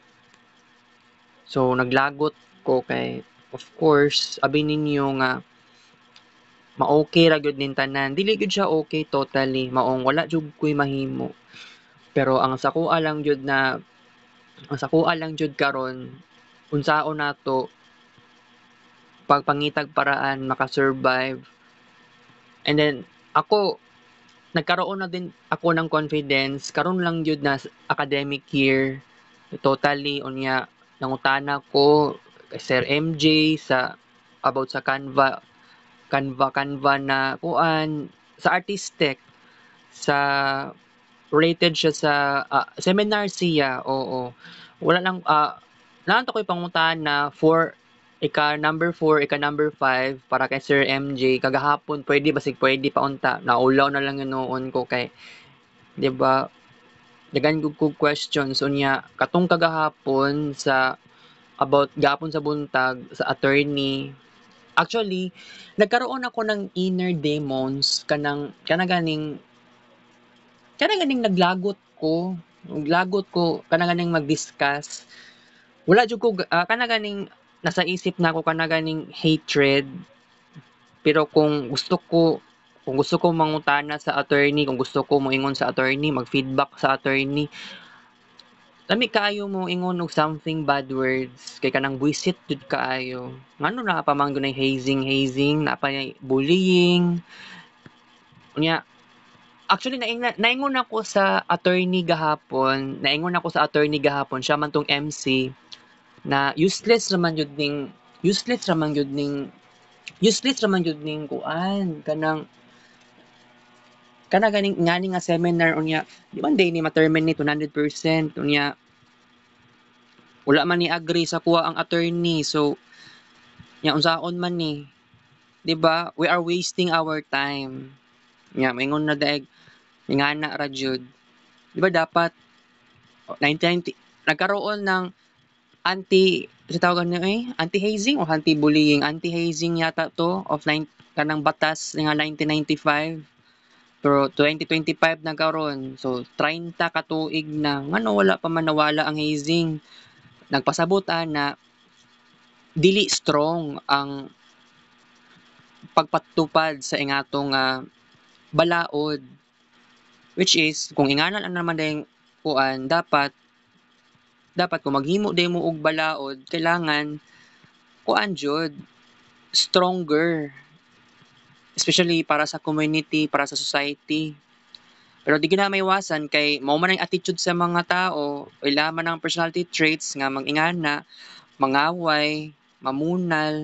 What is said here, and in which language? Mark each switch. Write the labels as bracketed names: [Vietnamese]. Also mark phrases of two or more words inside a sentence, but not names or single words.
[Cebuano] So naglagot ko kay [English] of course [Cebuano] abi ninyo nga ma-okay ra gyud nin tanan. Dili gyud siya okay totally, maong wala jud ko'y mahimo. Pero ang sakuha lang jud karon unsaon nato pagpangitag paraan maka-survive. [English] And then [Filipino] ako nagkaroon na din ako ng [Cebuano] confidence karon lang jud na [English] academic year [Cebuano] totally unya nangutana ko kay Sir MJ about sa Canva Canva na kuan sa artistic, sa related siya sa seminar siya, oo. Wala lang naanto ko'y pangutana for number 4 number 5 para kay Sir MJ kagahapon pwede pa unta, naulaw na lang yun noon ko kay 'di ba daghan gyud kog questions unya katong kagahapon sa about gahapon sa buntag sa attorney. Actually, [Filipino] nagkaroon ako ng [English] inner demons [Cebuano] kanang ganing naglagot ko kanang ganing mag-discuss. Wala jud ko kanang ganing nasa isip nako kanang ganing hatred. Pero kung gusto ko mangutana sa attorney, kung gusto ko moingon sa attorney, mag-feedback sa attorney, lami kaayo mo ingon og [English] something bad words [Cebuano] kay kanang buisit jud kaayo. Ngano na pa man gunay hazing, na pa bullying. Unya, actually naingon ako sa attorney gahapon, siya man tong MC na useless raman gyud ning kuan kanang ganing ngani nga seminar unya di man day ni ma-terminate 100% unya wala man ni agree sa kuha ang attorney so nya unsaon man ni, 'di ba? [English] We are wasting our time. [Cebuano] Nya maingon na daig ingana ra jud. [Filipino] 'Di ba dapat 1990 nagkaroon ng [Cebuano] sa tawag niya [Filipino] anti-hazing o anti-bullying? [Cebuano] Anti-hazing yata to of kanang batas nga 1995. Pero 2025 na karon. So 30 ka tuig na ngano wala pa man nawala ang hazing. Nagpasabot na dili strong ang pagpatupad sa ingatong balaod, [English] which is [Cebuano] kung ingana lang naman dayong kuan dapat kung maghimo day mo og balaod kailangan kuan jud stronger, especially para sa community, para sa society. Pero di gina maiwasan kay mao man ang attitude sa mga tao, ila man ang personality traits nga mangingana, mangaway, mamunal.